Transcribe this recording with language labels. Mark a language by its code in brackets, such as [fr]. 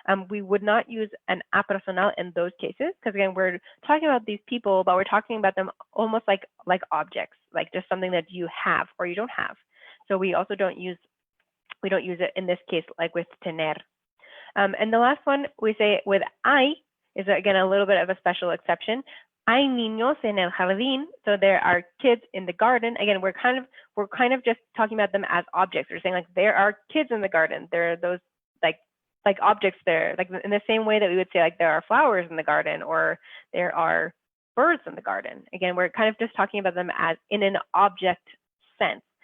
[en] We would not use an a personal in those cases because again, we're talking about these people, but we're talking about them almost like objects, like just something that you have or you don't have. So we also don't use it in this case like with tener. And the last one we say with hay is again a little bit of a special exception. [es] Hay niños en el jardín, [en] so there are kids in the garden. Again, we're kind of just talking about them as objects. We're saying like there are kids in the garden. There are those like objects there, like in the same way that we would say like there are flowers in the garden or there are birds in the garden. Again, we're kind of just talking about them as in an object sense.